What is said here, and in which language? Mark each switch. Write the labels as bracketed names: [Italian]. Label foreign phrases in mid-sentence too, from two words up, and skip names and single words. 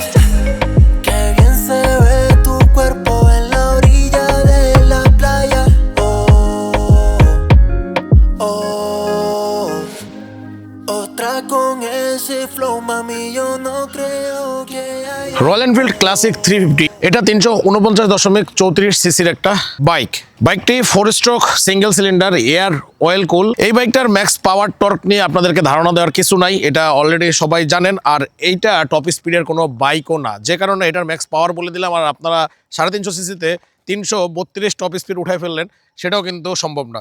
[Spanish] Qué bien se ve tu cuerpo en la orilla de la playa. Oh, oh. Otra con ese flow, mami, yo no creo que haya. [Bangla] রয়্যাল এনফিল্ড ক্লাসিক 350 এটা 349.34 সিসির একটা বাইক। বাইকটি 4 [English] stroke single cylinder air oil cool. [Bangla] এই বাইকটার [English] max power torque [Bangla] নিয়ে আপনাদেরকে ধারণা দেওয়ার কিছু নাই, এটা অলরেডি সবাই জানেন। আর এইটা [English] top speed [Bangla] কোনো বাইকও না, যে কারণে এটার [English] max power [Bangla] বলে দিলাম আর আপনারা 350 সিসিতে 332 [English] top speed [Bangla] উঠাই ফেললেন, সেটাও কিন্তু সম্ভব না।